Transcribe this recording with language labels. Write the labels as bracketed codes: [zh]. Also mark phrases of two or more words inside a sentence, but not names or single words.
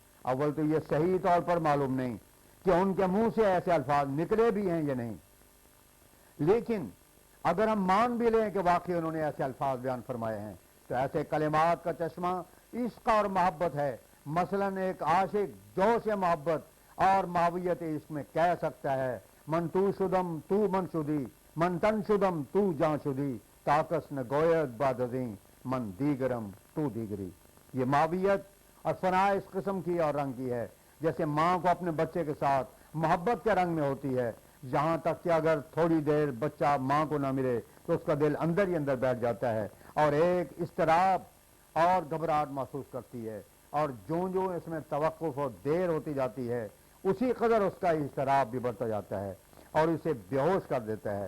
[ur] اول تو یہ صحیح طور پر معلوم نہیں کہ ان کے منہ سے ایسے الفاظ نکلے بھی ہیں یا نہیں، لیکن اگر ہم مان بھی لیں کہ واقعی انہوں نے ایسے الفاظ بیان فرمائے ہیں تو ایسے کلمات کا چشمہ عشق اور محبت ہے۔ مثلا ایک عاشق جوش محبت اور محویت عشق میں کہہ سکتا ہے، [fa] من تو شدم تو من شدی، من تن شدم تو جان شدی، طاقس نہ گوید بعد ازیں من دیگرم تو دیگری۔ [ur] یہ محویت اور فنا اس قسم کی اور رنگ کی ہے جیسے ماں کو اپنے بچے کے ساتھ محبت کے رنگ میں ہوتی ہے، یہاں تک کہ اگر تھوڑی دیر بچہ ماں کو نہ ملے تو اس کا دل اندر ہی اندر بیٹھ جاتا ہے اور ایک اضطراب اور گھبراہٹ محسوس کرتی ہے، اور جو اس میں توقف اور دیر ہوتی جاتی ہے اسی قدر اس کا اضطراب بھی بڑھتا جاتا ہے اور اسے بے ہوش کر دیتا ہے۔